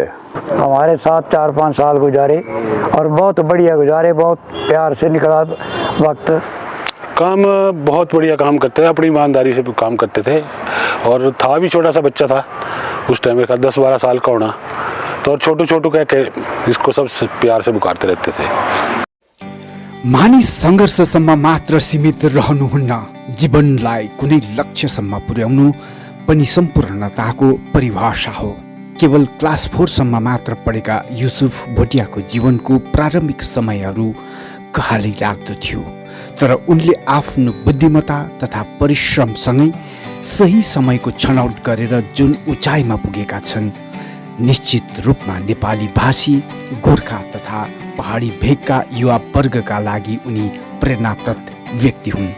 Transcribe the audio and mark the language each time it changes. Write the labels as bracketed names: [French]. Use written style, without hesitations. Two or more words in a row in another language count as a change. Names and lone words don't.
[Hindi] हमारे साथ 4-5 साल गुजारे और बहुत बढ़िया गुजारे, बहुत प्यार से निकला वक्त। काम बहुत बढ़िया काम करते थे, अपनी ईमानदारी से काम करते थे और था भी छोटा सा बच्चा था उस टाइम का 10-12 साल का होना, तो छोटू छोटू कह के इसको सब प्यार से पुकारते रहते थे। [Nepali] मानिस सङ्घर्षसम्म मात्र सीमित रहनुहुन्न, जीवनलाई कुनै लक्ष्यसम्म पुर्याउनु पनि सम्पूर्णताको परिभाषा हो। केवल क्लास 4 सम्म मात्र पढेका युसुफ भोटियाको जीवनको प्रारम्भिक समयहरू कहाली लाग्दो थियो, तर उनले आफ्नो बुद्धिमत्ता तथा परिश्रमसँगै सही समयको छनौट गरेर जुन उचाइमा पुगेका छन्, निश्चित रूपमा नेपाली भाषी, गोर्खा तथा पहाडी भेगका युवा वर्गका लागि उनी प्रेरणाप्रद व्यक्ति हुन्।